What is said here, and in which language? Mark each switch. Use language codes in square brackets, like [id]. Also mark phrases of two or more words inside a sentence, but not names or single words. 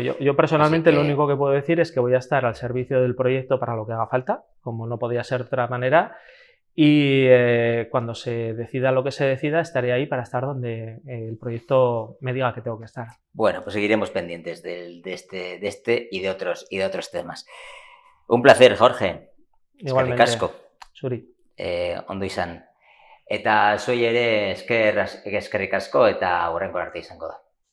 [es] Yo personalmente lo único que puedo decir es que voy a estar al servicio del proyecto para lo que haga falta, como no podía ser de otra manera, y cuando se decida lo que se decida, estaré ahí para estar donde el proyecto me diga que tengo que estar. Bueno, pues seguiremos pendientes de este y de otros temas. Un placer, Jorge. Igualmente, [eu] Eskerrik asko. Zuri. Ondo izan. Eta zuei ere eskerrik asko eta hurrengo arte izango da.